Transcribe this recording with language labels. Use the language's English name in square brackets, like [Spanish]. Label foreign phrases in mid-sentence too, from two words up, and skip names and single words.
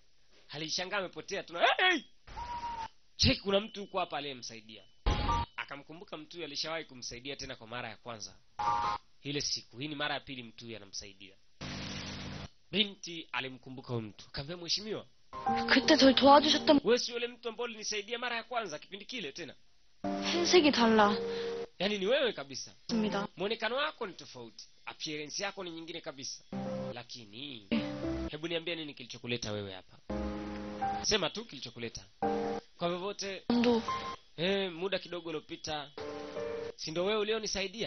[Swahili] Alishangaa amepotea. Cheki kuna mtu huko hapa aliyemsaidia. Akamkumbuka mtu yule alishawahi kumsaidia tena kwa mara ya kwanza. Ile siku, hii ni mara ya pili mtu yule anamsaidia. Binti alimkumbuka huyo mtu. Akamwambia, mheshimiwa, [Korean] 그때 절 도와주셨던 [Swahili] wewe si yule mtu ambaye ulinisaidia mara ya kwanza kipindi kile tena? [Korean] 흰색이 달라. [Swahili] Yaani ni wewe kabisa. [Korean] 입니다. [Swahili] Muonekano wako ni tofauti. Appearance yako ni nyingine kabisa. Lakini hebu niambie nini kilichokuleta wewe hapa? Sema tu kilichokuleta. Kwa vyovyote ndo muda kidogo uliopita si ndio wewe ulionisaidia?